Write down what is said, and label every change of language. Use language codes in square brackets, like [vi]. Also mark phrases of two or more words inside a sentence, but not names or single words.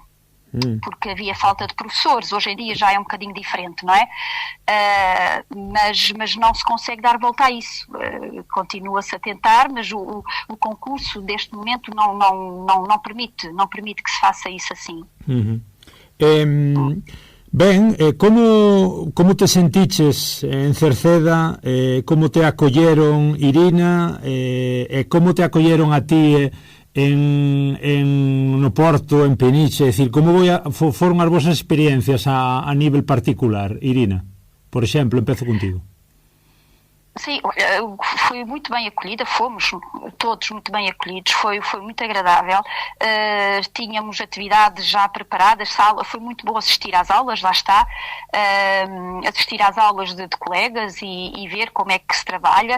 [pt] Porque havia falta de professores. Hoje em dia já é um bocadinho diferente, não é? Mas não se consegue dar volta a isso. Continua-se a tentar, mas o concurso deste momento não permite que se faça isso assim. [gl] Ben, como te sentiches en Cerceda, como te acolleron, Irina, e como te acolleron a ti no Porto, en Peniche? É dicir, como foron as vosas experiencias a nivel particular, Irina? Por exemplo, empezo contigo. [pt] Sim, fui muito bem acolhida, fomos todos muito bem acolhidos, foi muito agradável, tínhamos atividades já preparadas, foi muito bom assistir às aulas, lá está, assistir às aulas de colegas e ver como é que se trabalha.